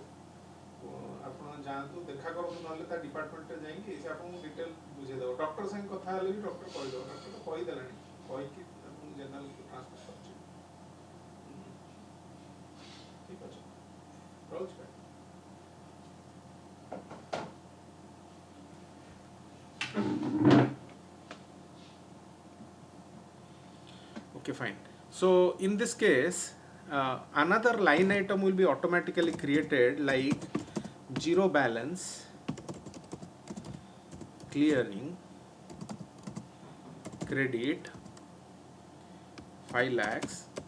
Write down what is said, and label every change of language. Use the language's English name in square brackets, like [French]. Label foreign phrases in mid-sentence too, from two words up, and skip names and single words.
[Odia] ଆପଣ ଯାଆନ୍ତୁ ଦେଖା କରନ୍ତୁ, ନହେଲେ ତା ଡିପାର୍ଟମେଣ୍ଟରେ ଯାଇକି ସେ ଆପଣଙ୍କୁ ଡିଟେଲ୍ ବୁଝେଇଦେବ। ଡକ୍ଟର ସାଙ୍ଗେ କଥା ହେଲେ ବି ଡକ୍ଟର କହିଦେବ। ଡକ୍ଟର ତ କହିଦେଲାଣି, କହିକି ଆପଣଙ୍କୁ ଜେନେରାଲକୁ ଟ୍ରାନ୍ସଫର୍ କରିଛି। ଠିକ୍ ଅଛି, ରହୁଛି ଭାଇ। [English] Okay, fine. So in this case, another line item will be automatically created like zero balance clearing credit 5 lakhs.